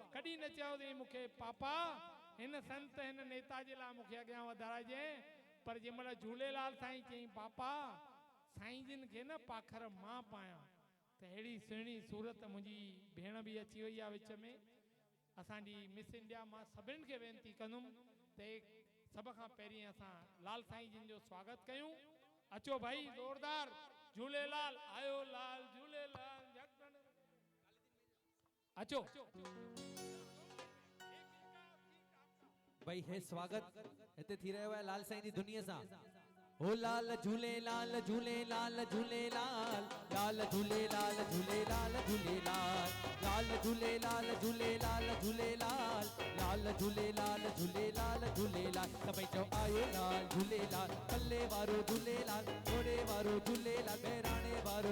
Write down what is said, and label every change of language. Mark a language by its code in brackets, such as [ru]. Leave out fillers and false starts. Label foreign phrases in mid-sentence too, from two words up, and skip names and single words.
[sd] कॾहिं न चयो मूंखे पापा हिन संत हिन नेता जे लाइ मूंखे अॻियां वधाइजे पर जंहिं महिल झूलेलाल साईं चयईं पापा साईं जिन खे न पाखर मां पायां त अहिड़ी सुहिणी सूरत मुंहिंजी भेण बि अची वई आहे विच में असांजी मिस इंडिया मां सभिनि खे वेनिती कंदुमि त सब खां पहिरीं असां लाल साईं जिन जो स्वागत कयूं। अचो भाई ज़ोरदार झूलेलाल आयो लाल झूलेलाल अचो भाई हे स्वागत हिते थी रहियो आहे लाल साईं जी दुनिया सां। ओ लाल झूलेलाल झूलेलाल झूलेलाल लाल झूलेलाल झूलेलाल झूलेलाल लाल झूलेलाल झूलेलाल झूलेलाल लाल झूलेलाल झूलेलाल झूलेलाल सभई चओ आयो लाल झूलेलाल पल्ले वारो झूलेलाल घोड़े वारो झूलेलाल बहिराणे वारो